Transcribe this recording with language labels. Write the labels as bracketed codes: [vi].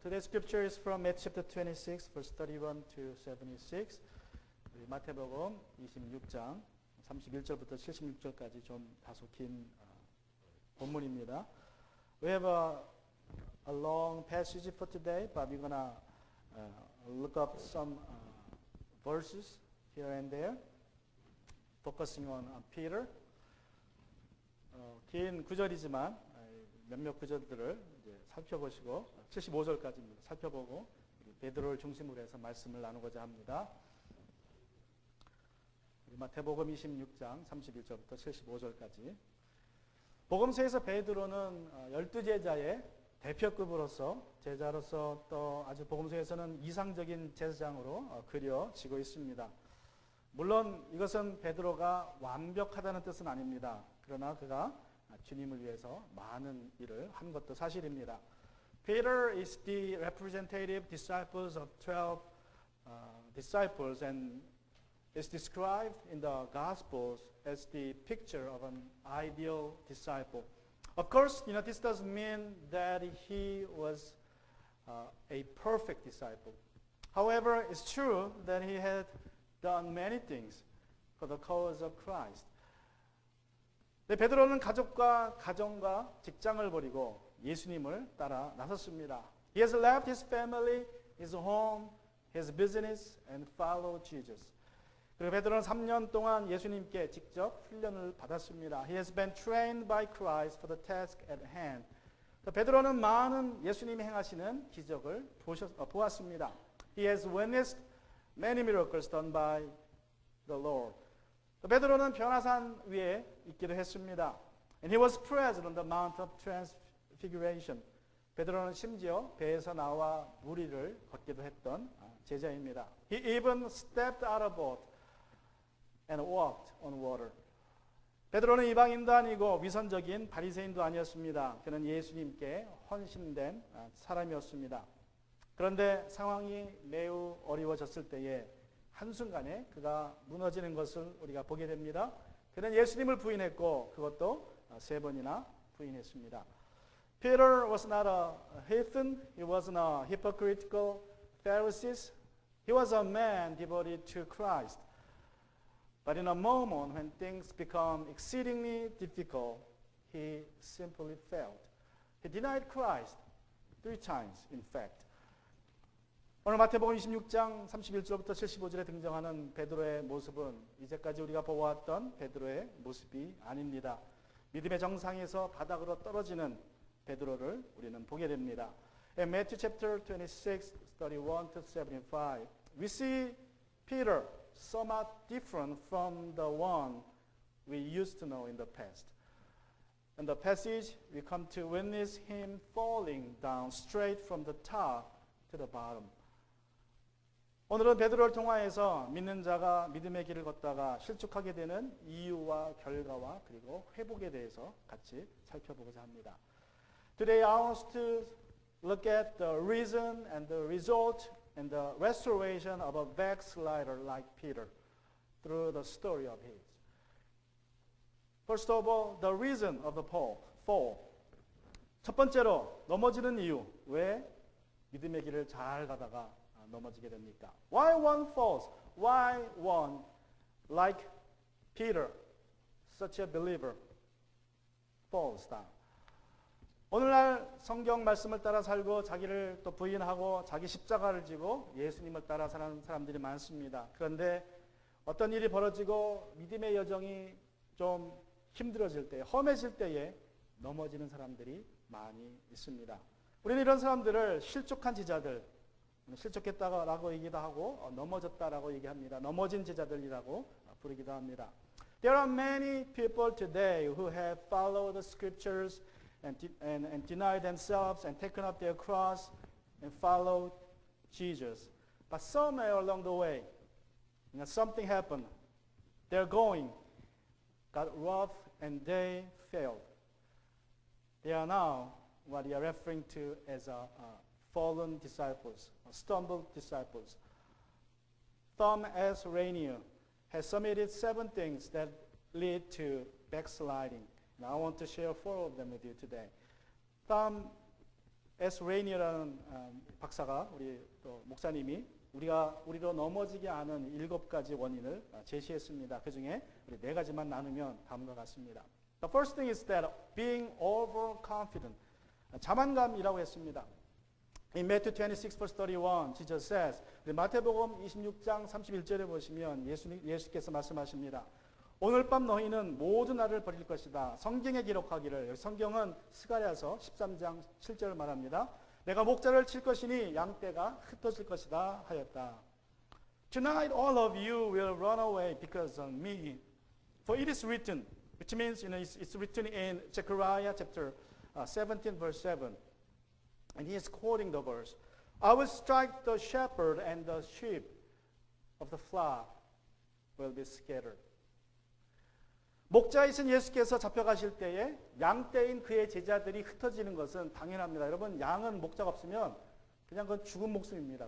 [en] Today's scripture is from Matthew chapter 26, verse 31 to 76. [ko] 우리 마태복음 26장 31절부터 76절까지 좀 다소 긴 본문입니다. [en] We have a long passage for today, but we're gonna look up some verses here and there, focusing on Peter. [ko] 긴 구절이지만 몇몇 구절들을 이제 살펴보시고 75절까지입니다. 살펴보고 베드로를 중심으로 해서 말씀을 나누고자 합니다. 마태복음 26장 31절부터 75절까지. 복음서에서 베드로는 12제자의 대표급으로서 제자로서 또 아주 복음서에서는 이상적인 제사장으로 그려지고 있습니다. 물론 이것은 베드로가 완벽하다는 뜻은 아닙니다. 그러나 그가 주님을 위해서 많은 일을 한 것도 사실입니다. [en] Peter is the representative disciples of 12 disciples and is described in the Gospels as the picture of an ideal disciple. Of course, this doesn't mean that he was a perfect disciple. However, it's true that he had done many things for the cause of Christ. [ko] 베드로는 가족과 가정과 직장을 버리고 예수님을 따라 나섰습니다. [en] He has left his family, his home, his business and followed Jesus. [ko] 그리고 베드로는 3년 동안 예수님께 직접 훈련을 받았습니다. [en] He has been trained by Christ for the task at hand. [ko] 베드로는 많은 예수님이 행하시는 기적을 보았습니다. [en] He has witnessed many miracles done by the Lord. [ko] 베드로는 변화산 위에 있기도 했습니다. [en] And he was present on the Mount of Transfiguration. [ko] 베드로는 심지어 배에서 나와 물 위를 걷기도 했던 제자입니다. [en] He even stepped out of boat and walked on water. [ko] 베드로는 이방인도 아니고 위선적인 바리새인도 아니었습니다. 그는 예수님께 헌신된 사람이었습니다. 그런데 상황이 매우 어려워졌을 때에 한순간에 그가 무너지는 것을 우리가 보게 됩니다. 그는 예수님을 부인했고 그것도 3번이나 부인했습니다. [en] Peter was not a heathen. He wasn't a hypocritical Pharisee. He was a man devoted to Christ. But in a moment when things become exceedingly difficult, he simply failed. He denied Christ 3 times, in fact. [ko] 오늘 마태복음 26장 31절부터 75절에 등장하는 베드로의 모습은 이제까지 우리가 보아왔던 베드로의 모습이 아닙니다. 믿음의 정상에서 바닥으로 떨어지는 베드로를 우리는 보게 됩니다. [en] In Matthew chapter 26, 31 to 75, we see Peter somewhat different from the one we used to know in the past. In the passage, we come to witness him falling down straight from the top to the bottom. [ko] 오늘은 베드로를 통하여서 믿는 자가 믿음의 길을 걷다가 실족하게 되는 이유와 결과와 그리고 회복에 대해서 같이 살펴보고자 합니다. [en] Today I want to look at the reason and the result and the restoration of a backslider like Peter through the story of his. First of all, the reason of the fall. [ko] 첫 번째로 넘어지는 이유. 왜 믿음의 길을 잘 가다가 넘어지게 됩니까? [en] Why one falls? Why one, like Peter, such a believer, falls down? [ko] 오늘날 성경 말씀을 따라 살고 자기를 또 부인하고 자기 십자가를 지고 예수님을 따라 사는 사람들이 많습니다. 그런데 어떤 일이 벌어지고 믿음의 여정이 좀 힘들어질 때, 험해질 때에 넘어지는 사람들이 많이 있습니다. 우리는 이런 사람들을 실족한 지자들, 실족했다라고 얘기도 하고 넘어졌다라고 얘기합니다. 넘어진 제자들이라고 부르기도 합니다. [en] There are many people today who have followed the scriptures and denied themselves and taken up their cross and followed Jesus. But somewhere along the way, something happened. Their going got rough and they failed. They are now what we are referring to as fallen disciples, stumbled disciples. Thom S. Rainier has submitted 7 things that lead to backsliding. And I want to share 4 of them with you today. Thom S. [ko] 레이니라는 박사가 우리 또 목사님이 우리로 넘어지게 하는 7가지 원인을 제시했습니다. 그 중에 우리 4가지만 나누면 다음과 같습니다. [en] The first thing is that being overconfident. [ko] 자만감이라고 했습니다. [en] In Matthew 26 verse 31, Jesus says, [ko] 마태복음 26장 31절에 보시면 예수께서 말씀하십니다. 오늘 밤 너희는 모든 날을 버릴 것이다. 성경에 기록하기를, 성경은 스가랴서 13장 7절을 말합니다. 내가 목자를 칠 것이니 양떼가 흩어질 것이다 하였다. [en] Tonight all of you will run away because of me. For it is written, which means it's written in Zechariah chapter 17 verse 7. And he is quoting the verse. I will strike the shepherd and the sheep of the flock will be scattered. [ko] 목자이신 예수께서 잡혀가실 때에 양떼인 그의 제자들이 흩어지는 것은 당연합니다. 여러분, 양은 목자가 없으면 그냥 그건 죽은 목숨입니다.